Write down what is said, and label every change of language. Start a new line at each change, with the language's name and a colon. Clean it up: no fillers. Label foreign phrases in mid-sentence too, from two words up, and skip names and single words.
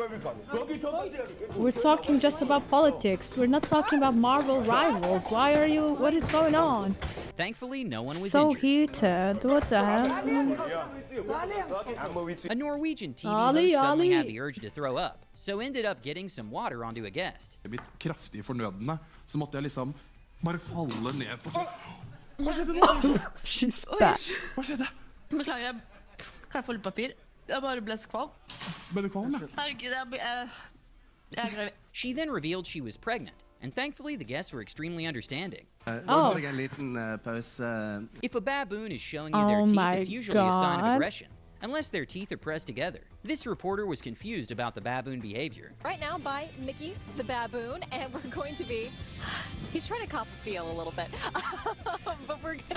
English: We're talking just about politics. We're not talking about Marvel rivals. What is going on? Thankfully, no one was So injured. heated. What the hell? A Norwegian TV Ali, host suddenly Ali. had the urge to throw up, so ended up getting some water onto a guest.
Norwegian: Blitt kraftig fornødende, så måtte jeg liksom bare falle ned på. Hva skjedde nå?
English: She's back.
Norwegian: Hva skjedde? Beklager, kan jeg få litt papir? Jeg bare ble skvalm. Ble du kvalm, ja? Herregud, jeg er gravid.
English: She then revealed she was pregnant, and thankfully the guests were extremely understanding. Oh.
Norwegian: En liten pause.
English: If a baboon is showing you their Oh teeth, my it's usually a sign of God. aggression, unless their teeth are pressed together. This reporter was confused about the baboon behavior. Right now by Mickey the baboon, and we're going to be... He's trying to cop a feel a little bit. But we're going to